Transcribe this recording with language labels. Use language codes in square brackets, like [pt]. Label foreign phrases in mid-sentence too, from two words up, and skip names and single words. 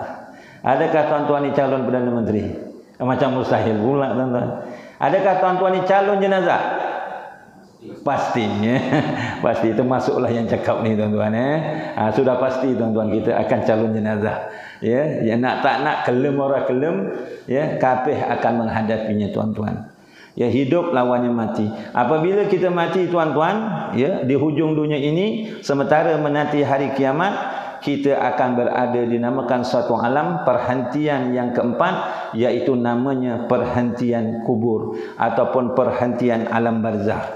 [ms] Adakah tuan-tuan ni calon Perdana Menteri? Macam mustahil pula tuan-tuan. Adakah tuan-tuan ni calon jenazah? Pastinya. Pasti itu masuklah yang cakap ni tuan-tuan. Sudah pasti tuan-tuan kita akan calon jenazah. Ya, yang nak tak nak, kelem orang kelem, ya, kabeh akan menghadapinya tuan-tuan. Ya, hidup lawannya mati. Apabila kita mati tuan-tuan, ya, di hujung dunia ini sementara menanti hari kiamat, kita akan berada dinamakan suatu alam perhentian yang keempat, iaitu namanya perhentian kubur ataupun perhentian alam barzah.